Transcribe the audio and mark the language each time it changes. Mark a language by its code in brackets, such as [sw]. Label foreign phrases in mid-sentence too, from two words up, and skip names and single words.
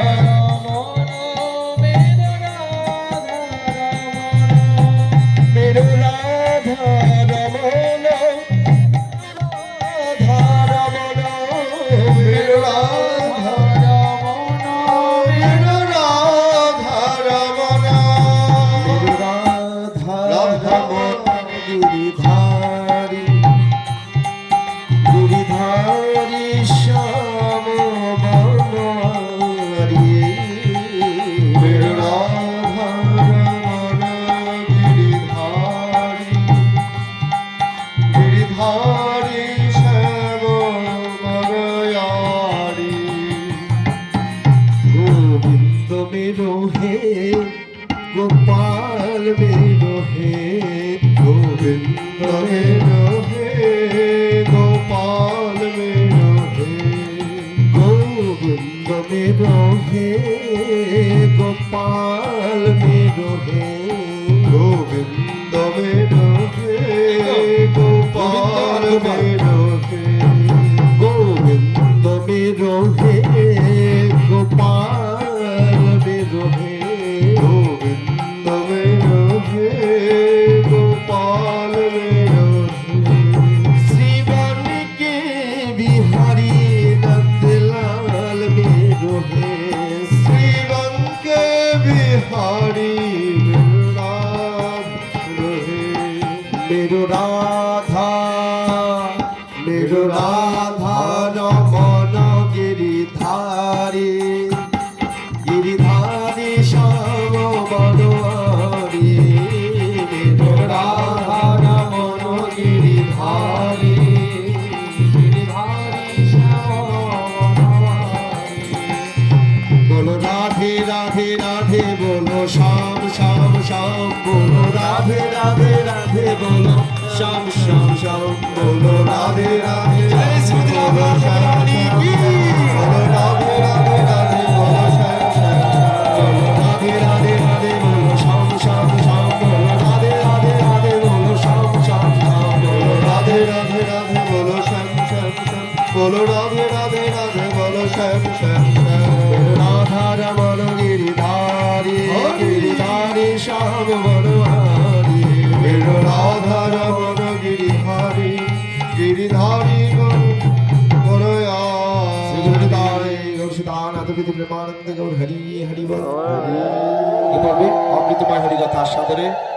[hi] मेरु राधा रमन राधा रमन मेरु राधा रमन मेरु राधा रमन मेरु राधा रमन गिरिधारी गिरिधारी श्याम बनवारी मेरु राधा रमन गिरिधारी गिरिधारी श्याम बनवारी गोविंद मेरो हे गोपाल मेरो हे गोविंद मेरो हे गोपाल मेरो हे गोविंद मेरो हे गोपाल मेरो हे गोविंद मेरो हे गोपाल मेरो हे गोविंद मेरो हे गोपाल मेरो हे गोविंद मेरो हे गोपाल मेरो श्रीवन के बिहारी नंदलाल मेरो हे श्रीवन के बिहारी मेरो राधा रमन गिरिधारी गिरिधारी श्याम बनवारी मेरो राधा रमन गिरिधारी गिरिधारी श्याम बनवारी बोलो राधे राधे राधे बोलो श्याम श्याम श्याम बोलो राधे राधे राधे बोलो श्याम श्याम श्याम बोलो राधे राधे जय श्री राधा रानी की बोलो राधे राधे राधे बोलो श्याम श्याम बोलो राधे राधे राधे बोलो श्याम श्याम श्याम बोलो राधे राधे राधे बोलो श्याम श्याम श्याम बोलो राधे राधे राधे बोलो श्याम श्याम श्याम बोलो राधे राधे राधे बोलो श्याम श्याम श्याम राधा रमन गिरिधारी गिरिधारी श्याम बनवारी मेरो राधा रमन गिरिधारी गिरिधारी [bn] প্রেমানন্দ গৌর হরি হরি বল। এভাবে অমৃতময় হরিকথা সাদরে